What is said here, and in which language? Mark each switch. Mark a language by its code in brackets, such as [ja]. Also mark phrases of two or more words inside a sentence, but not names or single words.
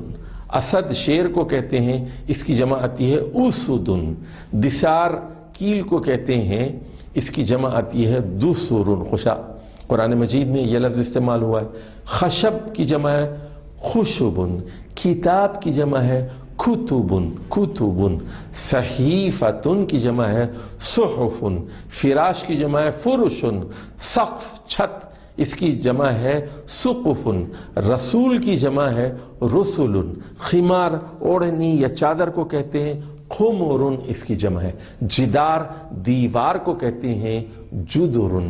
[ur] اسد شیر کو کہتے ہیں، اس کی جمع آتی ہے اسدن. دسار کیل کو کہتے ہیں، اس کی جمع آتی ہے دسرن. خوشا قرآن مجید میں یہ لفظ استعمال ہوا ہے. خشب کی جمع ہے خشبن. کتاب کی جمع ہے کتبن کتبن. صحیفتن کی جمع ہے صحفن. فراش کی جمع ہے فرشن. سقف چھت، اس کی جمع ہے سقفن. رسول کی جمع ہے رسولن. خمار اوڑھنی یا چادر کو کہتے ہیں خمرن، اس کی جمع ہے. جدار دیوار کو کہتے ہیں جدرن.